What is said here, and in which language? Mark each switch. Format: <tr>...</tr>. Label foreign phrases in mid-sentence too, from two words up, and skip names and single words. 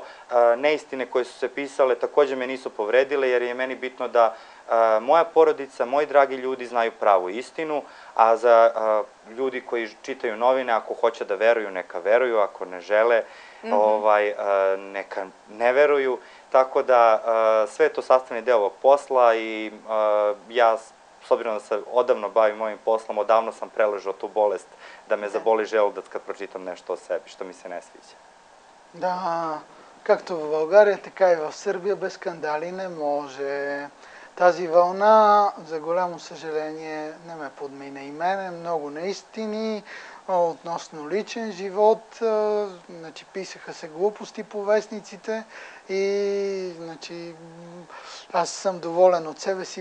<sr>Neistine koje su se pisale takođe me nisu povredile, jer je meni bitno da moja porodica, moji dragi ljudi znaju pravu istinu, a za ljudi koji čitaju novine, ako hoće da veruju, neka veruju, ako ne žele, neka ne veruju. Tako da sve je to sastavni deo ovog posla i ja, s obzirom da se odavno bavim ovim poslom, odavno sam preležao tu bolest da me заболи želudac kad pročitam нещо o sebi, što mi se ne sviđa.</sr> <bg>Да, както в България, така и в Сърбия без скандали не може. Тази вълна, за голямо съжаление, не ме подмина и мене. Много неистини относно личен живот. Значи, писаха се глупости по вестниците и значи, аз съм доволен от себе си.</bg>